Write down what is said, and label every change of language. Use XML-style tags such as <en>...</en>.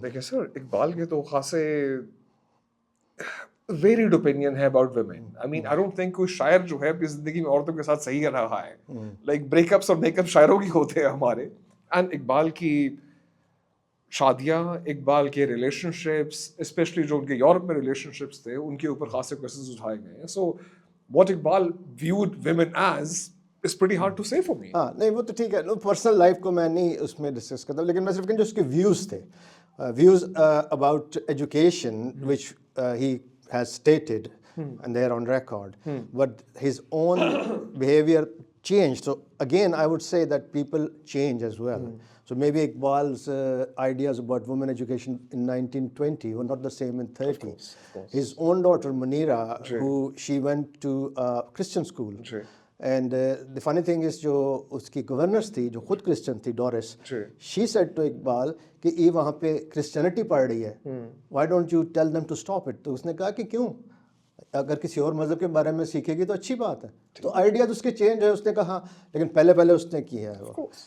<ur>دیکھیں سر, اقبال کے تو خاصے varied opinion ہے</ur> <en>about women. I mean, I don't think</en> <ur>کوئی شاعر جو ہے اپنی زندگی میں عورتوں کے ساتھ صحیح رہا ہے. Like break ups اور make ups شاعروں کی ہوتے ہیں ہمارے. And اقبال کی شادیاں, اقبال کے ریلیشن شپس, اسپیشلی جو ان کے یورپ میں ریلیشن شپس تھے, ان کے اوپر خاصے کوشچنز اٹھائے گئے ہیں.</ur> <en>So what Iqbal viewed women as is pretty hard to say for me.</en> <ur>ہاں نہیں, وہ تو ٹھیک ہے, پرسنل لائف کو میں نہیں اس میں ڈسکس کرتا, لیکن میں صرف جو اس کے ویوز تھے,</ur> <en>views about education which he has stated and they are on record, but his own behavior changed. So again I would say that people change as well. So maybe Iqbal's ideas about women education in 1920 were not the same in 30. Of course. His own daughter Munira, who she went to a Christian school. And the funny thing is</en> <ur>جو اس کی governors تھی, جو خود Christian تھی, doors,</ur> <en>she said to</en> <ur>Iqbal کہ یہ وہاں پہ کرسچینٹی پڑھ رہی ہے,</ur> <en>why don't you tell them to stop it.</en> <ur>تو اس نے کہا کہ کیوں, اگر کسی اور مذہب کے بارے میں سیکھے گی تو اچھی بات ہے. تو آئیڈیاز اس کے چینج ہے, اس نے کہا, لیکن پہلے اس نے کیا ہے وہ.</ur>